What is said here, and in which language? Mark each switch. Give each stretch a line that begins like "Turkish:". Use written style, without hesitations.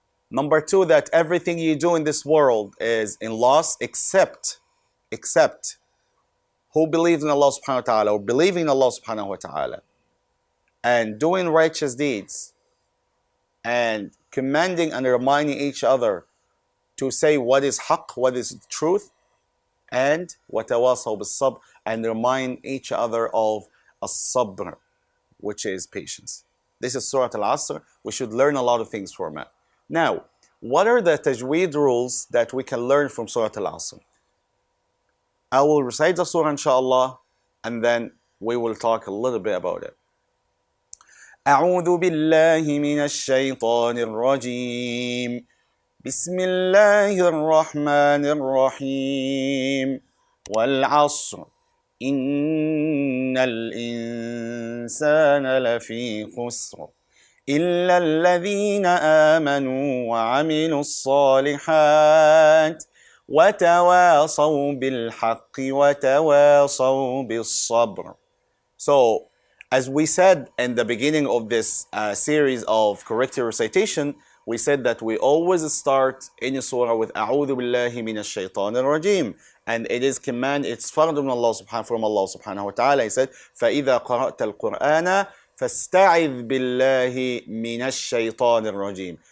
English: Number two, that everything you do in this world is in loss except who believes in Allah subhanahu wa ta'ala, or believing in Allah subhanahu wa ta'ala, and doing righteous deeds, and commanding and reminding each other to say what is haqq, what is truth, and
Arabic: وَتَوَاصَوْا بِالصَّبْرِ,
English: and remind each other of as-sabr, which is patience. This is Surah Al-Asr. We should learn a lot of things from it. Now, what are the tajweed rules that we can learn from Surah Al-Asr? I will recite the surah inshallah, and then we will talk a little bit about it.
Arabic: أعوذ بالله من الشيطان الرجيم. بسم الله الرحمن الرحيم. والعصر إن الإنسان لفي خسر إلا الذين آمنوا وعملوا الصالحات وتواصوا بالحق وتواصوا بالصبر.
English: So, as we said in the beginning of this series of corrective recitation, we said that we always start any surah with
Arabic: أعوذ بالله من الشيطان الرجيم,
English: and it is command, it's fard from Allah subhanahu wa ta'ala. He said
Arabic: فإذا قرأت القرآن فاستعذ بالله من الشيطان الرجيم.